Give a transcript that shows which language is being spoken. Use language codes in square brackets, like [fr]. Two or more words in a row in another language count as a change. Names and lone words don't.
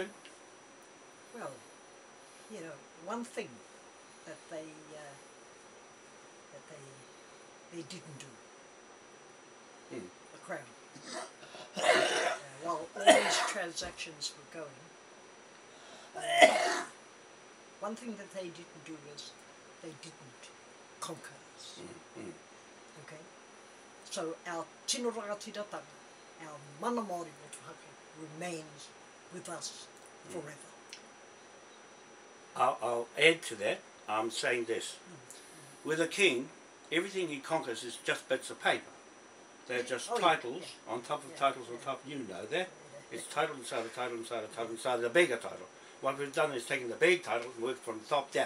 [en] Well, you know, one thing that they didn't do, the crown, while all these transactions were going, one thing that they didn't do is they didn't conquer us. Okay? So our [mi] tino rangatiratanga, [en] our [mi] mana Māori motuhaka [en] remains with us forever. I'll add to that. I'm saying this. With a king, everything he conquers is just bits of paper. They're just titles on top of titles on top. You know that. It's title inside a title inside a title inside a bigger title. What we've done is taken the big title and worked from the top down.